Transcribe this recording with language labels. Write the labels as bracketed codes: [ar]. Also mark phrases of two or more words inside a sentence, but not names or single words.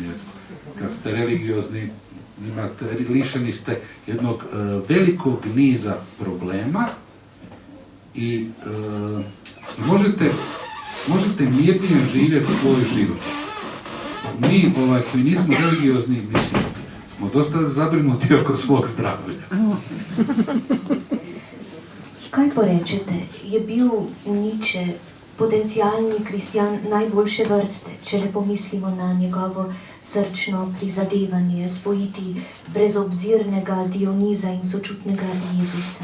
[hr] Jer kad ste religiozni, lišeni ste jednog velikog niza problema i možete mirnije živjeti svoj život. Mi koji nismo religiozni, mislim, smo dosta zabrinuti oko svog zdravlja. [sl] Kaj porečete, je bil Nietzsche potencijalni kristjan najboljše vrste, če le pomislimo na njegovo srčno prizadevanje spojiti brezobzirnega Dioniza in sočutnega Jezusa.